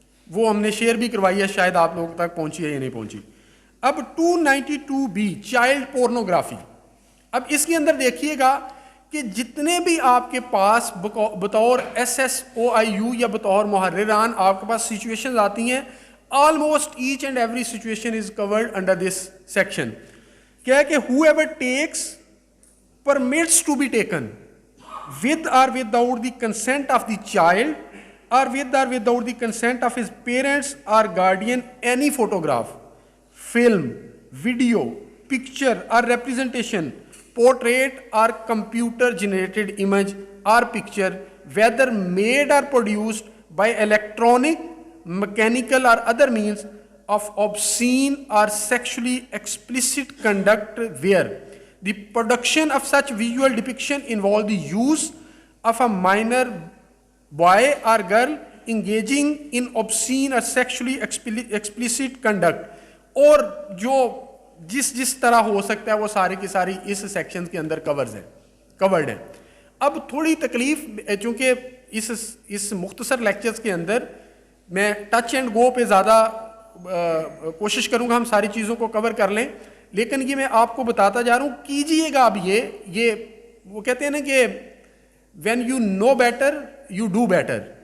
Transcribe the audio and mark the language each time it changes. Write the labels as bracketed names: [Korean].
[Urdu] وہ ہم نے شیئر بھی کروائی ہے, شاید آپ لوگوں تک پہنچی ہے یا نہیں پہنچی. اب 292B چائلڈ پورنوگرافی, اب اس کے اندر دیکھیے گا کہ جتنے بھی آپ کے پاس بطور SSOIU یا بطور محرران آپ کے پاس سچویشنز آتی ہیں, [English] almost each and every situation is covered under this section. [Urdu] کیا ہے کہ [English] whoever takes permits to be taken with or without the consent of the child or with or without the consent of his parents or guardian any photograph, film, video, picture or representation, portrait or computer generated image or picture, whether made or produced by electronic, mechanical or other means of obscene or sexually explicit conduct where the production of such visual depiction involve the use of a minor boy or girl engaging in obscene or sexually explicit conduct, [Urdu] اور جو جس طرح ہو سکتا ہے وہ ساری کی ساری اس سیکشن کے اندر کورڈ ہے. اب تھوڑی تکلیف, چونکہ اس مختصر لیکچرز کے اندر میں ٹچ اینڈ گو پہ زیادہ کوشش کروں گا ہم ساری چیزوں کو کور کر لیں, لیکن یہ میں آپ کو بتاتا جا رہا ہوں, کیجئے گا. اب یہ وہ کہتے ہیں نا کہ [English] when you know better you do better.